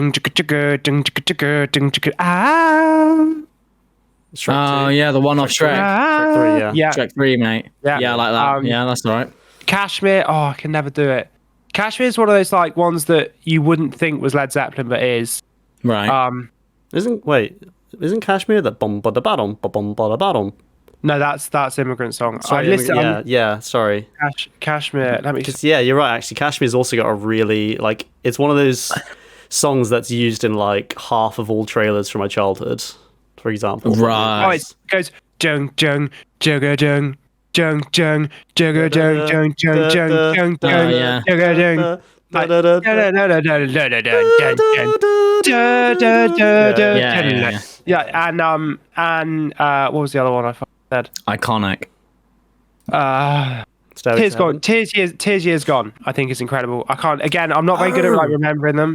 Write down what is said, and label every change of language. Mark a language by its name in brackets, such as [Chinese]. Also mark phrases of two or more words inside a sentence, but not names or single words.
[English] Shrek 2. Yeah, the one off Shrek. Shrek 3, yeah. Shrek 3, mate. Yeah, I like that. Yeah, that's all right. Kashmir, I can never do it. Kashmir is one of those like ones that you wouldn't think was Led Zeppelin, but is. Right. Isn't Kashmir that bum bada badum bum bada badum? No, that's Immigrant Song. Sorry, sorry. Kashmir. Let me. Yeah, you're right. Actually, Kashmir's also got a really like. It's one of those songs that's used in like half of all trailers from my childhood. For example, right? It goes jung jung jugga jung jung jung jugga jung jung jung jung jung jung yeah, and what was the other one I said? Iconic. Tears Years Gone. I think is incredible. I'm not very good at like remembering them.